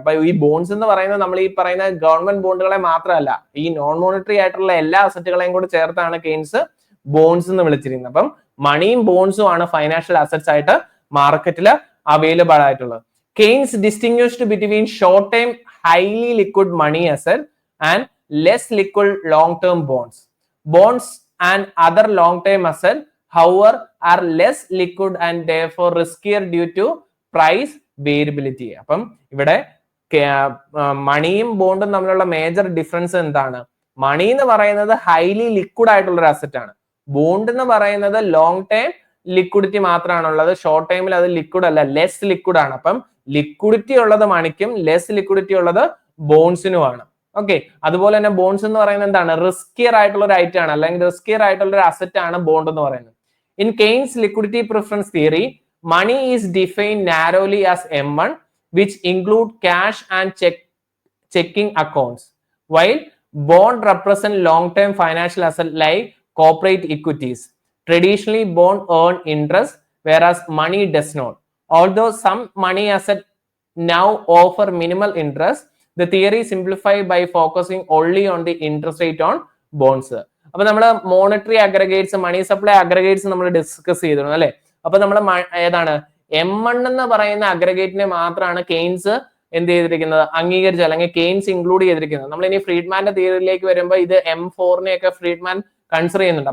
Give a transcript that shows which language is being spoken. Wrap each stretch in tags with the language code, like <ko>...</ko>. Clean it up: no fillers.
<ml>അപ്പൊ ഈ ബോൺസ് എന്ന് പറയുന്നത് നമ്മൾ ഈ പറയുന്ന ഗവൺമെന്റ് ബോണ്ടുകളെ മാത്രമല്ല, ഈ നോൺ മോണിറ്ററി ആയിട്ടുള്ള എല്ലാ അസറ്റുകളെയും കൂടി ചേർത്താണ് കെയ്ൻസ് ബോൺസ് എന്ന് വിളിച്ചിരുന്നത്. അപ്പം മണിയും ബോൺസും ആണ് ഫൈനാൻഷ്യൽ അസറ്റ്സ് ആയിട്ട് മാർക്കറ്റിൽ അവൈലബിൾ ആയിട്ടുള്ളത്.</ml> <en>Keynes distinguished between short time highly liquid money asset and less liquid long term bonds. Bonds and other long time asset however are less liquid and therefore riskier due to price variability.</en> <ml>അപ്പം ഇവിടെ മണിയും ബോണ്ടും തമ്മിലുള്ള major difference എന്താണ്? മണി എന്ന് പറയുന്നത് highly liquid ആയിട്ടുള്ള ഒരു asset ആണ്. ബോണ്ട് എന്ന് പറയുന്നത് ലോങ് ടൈം ലിക്വിഡിറ്റി മാത്രമാണുള്ളത്. ഷോർട്ട് ടൈമിൽ അത് ലിക്വിഡ് അല്ല, ലെസ് ലിക്വിഡ് ആണ്. അപ്പം ലിക്വിഡിറ്റി ഉള്ളത് മണിക്കും ലെസ് ലിക്വിഡിറ്റി ഉള്ളത് ബോൺസിനുമാണ്. ഓക്കെ, അതുപോലെ തന്നെ ബോൺസ് എന്ന് പറയുന്നത് എന്താണ്? റിസ്കിയർ ആയിട്ടുള്ള ഒരു ഐറ്റം ആണ്, അല്ലെങ്കിൽ റിസ്കിയർ ആയിട്ടുള്ള ഒരു അസറ്റ് ആണ് ബോണ്ട് എന്ന് പറയുന്നത്.</ml> <en>In Keynes liquidity preference theory, money is defined narrowly as M1, which include cash and checking accounts, while bond represent long-term financial asset like corporate equities. Traditionally, bond earn interest, whereas money does not. Although some money asset now offer minimal interest, the theory simplified by focusing only on the interest rate on bonds.</en> <ml>അപ്പൊ നമ്മൾ monetary aggregates, money supply aggregates നമ്മൾ discuss ചെയ്തിരുന്നു അല്ലെ. അപ്പൊ നമ്മൾ ഏതാണ് M1 എന്ന് പറയുന്ന അഗ്രഗേറ്റിനെ മാത്രമാണ് കെയ്ൻസ് എന്ത് ചെയ്തിരിക്കുന്നത്, അംഗീകരിച്ചത്, അല്ലെങ്കിൽ കെയ്ൻസ് ഇൻക്ലൂഡ് ചെയ്തിരിക്കുന്നത്. നമ്മൾ ഇനി ഫ്രീഡ്മാന്റെ തിയറിയിലേക്ക് വരുമ്പോൾ ഇത് M4 ഒക്കെ ഫ്രീഡ്മാൻ കൺസിഡർ ചെയ്യുന്നുണ്ട്.</ml>